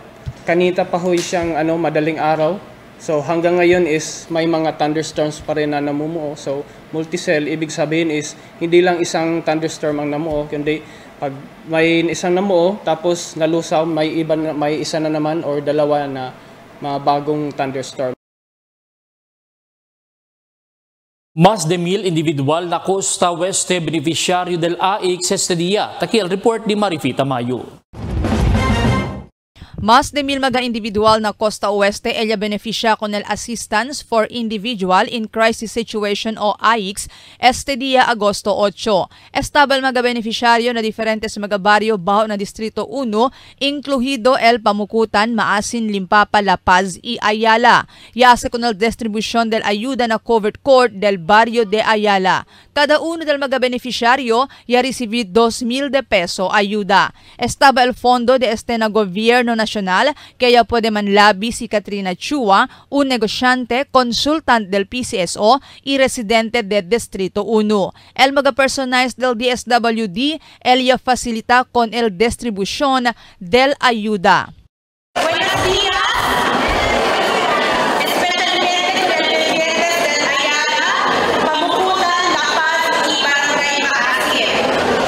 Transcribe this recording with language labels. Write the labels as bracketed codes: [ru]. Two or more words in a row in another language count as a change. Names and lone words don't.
[tl] Kanita pa ho siyang madaling araw. So hanggang ngayon is may mga thunderstorms pa rin na namumuo. So multicell, ibig sabihin is hindi lang isang thunderstorm ang namuo, kundi pag may isang namuo tapos nalusaw, may isa na naman or dalawa na mga bagong thunderstorm. [cbk] Más de 1,000 individual na Costa Oeste beneficiario del AIX este día. Taki el report ni Marifita Mayo. Más de 1,000 mga individual na Costa Oeste ella beneficia con el Assistance for Individual in Crisis Situation o AIX este día Agosto 8. Estabal mga beneficiaryo na diferentes mga baryo baho na Distrito 1, incluido el Pamukutan, Maasin, Limpapa, La Paz y Ayala. Yase con el distribución del ayuda na covered court del barrio de Ayala. Cada uno del mga beneficiaryo ya recibí 2,000 de peso ayuda. Estaba el fondo de este na gobierno nacional kaya puede manlabi si Katrina Chua, un negosyante, consultant del PCSO y residente de Distrito 1. El mga personajes del DSWD, ella facilita con el distribución del ayuda. Buenos días. Especialmente con el presidente del Ayala, Pamukutan, La Paz y Barangay Maasin.